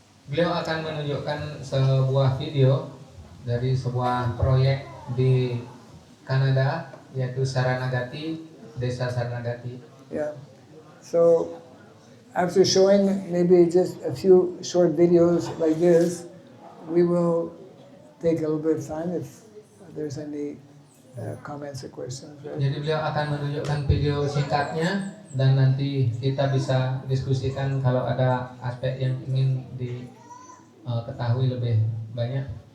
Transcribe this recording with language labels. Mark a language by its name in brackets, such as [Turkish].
[Indonesian] Beliau akan menunjukkan sebuah video dari sebuah proyek di Kanada, yaitu Saranagati, Desa Saranagati. Yeah. [English] So after showing maybe just a few short videos like this, we will take a little bit of time if there's any comments or questions. Right? [Indonesian] Jadi beliau akan menunjukkan video singkatnya dan nanti kita bisa diskusikan kalau ada aspek yang ingin diketahui lebih banyak.